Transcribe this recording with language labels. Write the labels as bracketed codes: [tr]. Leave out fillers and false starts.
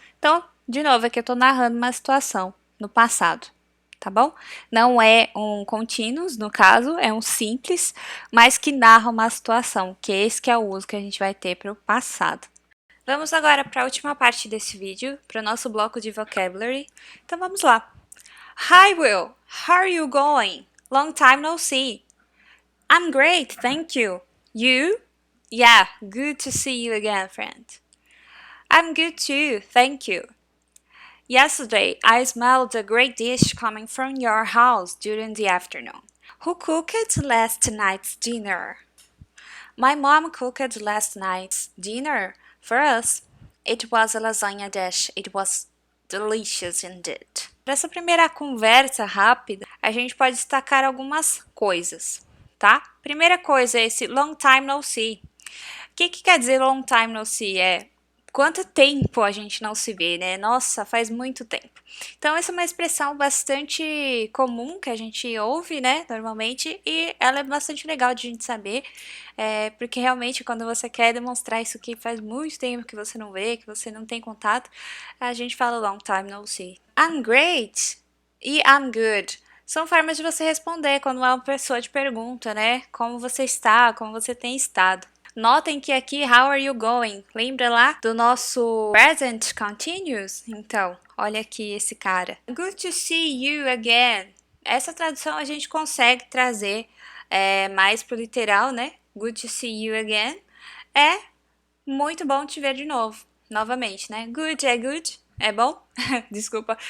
[pt] Então, de novo, aqui eu tô narrando uma situação no passado, tá bom? Não é um continuous, no caso, é um simples, mas que narra uma situação, que esse que é o uso que a gente vai ter para o passado. Vamos agora para a última parte desse vídeo, para o nosso bloco de vocabulary. Então vamos lá. [en] Hi Will, how are you going? Long time no see. I'm great, thank you. You? Yeah, good to see you again, friend. I'm good too, thank you. Yesterday, I smelled a great dish coming from your house during the afternoon. Who cooked last night's dinner? My mom cooked last night's dinner for us. It was a lasagna dish. It was delicious indeed. [pt] Para essa primeira conversa rápida, a gente pode destacar algumas coisas, tá? Primeira coisa é esse [en] long time no see. [pt] O que quer dizer long time no see? É quanto tempo a gente não se vê, né? Nossa, faz muito tempo. Então, essa é uma expressão bastante comum que a gente ouve, né, normalmente, e ela é bastante legal de a gente saber, porque realmente quando você quer demonstrar isso que faz muito tempo que você não vê, que você não tem contato, a gente fala [en] long time no see. I'm great [pt] e [en] I'm good. [pt] São formas de você responder quando uma pessoa te pergunta, né, como você está, como você tem estado. Notem que aqui, [en] how are you going? [pt] Lembra lá do nosso present continuous? Então, olha aqui esse cara. [en] Good to see you again. [pt] Essa tradução a gente consegue trazer mais pro literal, né? [en] Good to see you again. [pt] É muito bom te ver de novo. Novamente, né? Good é good. É bom? Desculpa.